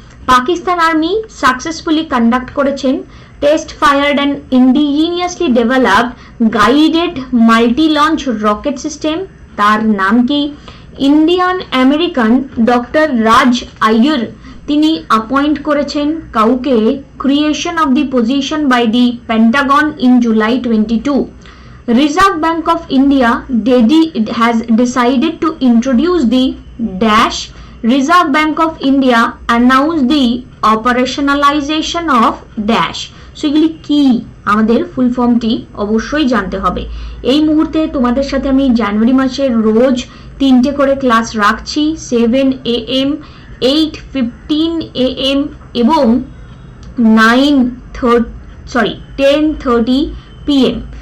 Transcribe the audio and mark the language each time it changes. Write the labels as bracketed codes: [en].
[en] Pakistan army successfully conduct করেছেন test fired and indigenously developed guided multi launch rocket system, [bn] তার নাম কি? [en] Indian American doctor Raj Iyer তিনি appoint [bn] করেছেন কাউকে [en] Creation of the position by the Pentagon in July 22। Reserve Bank of India has decided to introduce the dash. Reserve Bank of India announced the operationalization of dash. [bn] So এগুলি কি, আমাদের ফুল ফর্মটি অবশ্যই জানতে হবে। এই মুহূর্তে তোমাদের সাথে আমি জানুয়ারি মাসের রোজ 3টে করে ক্লাস রাখছি, 7 AM, 8:15 AM এবং 10:30 PM।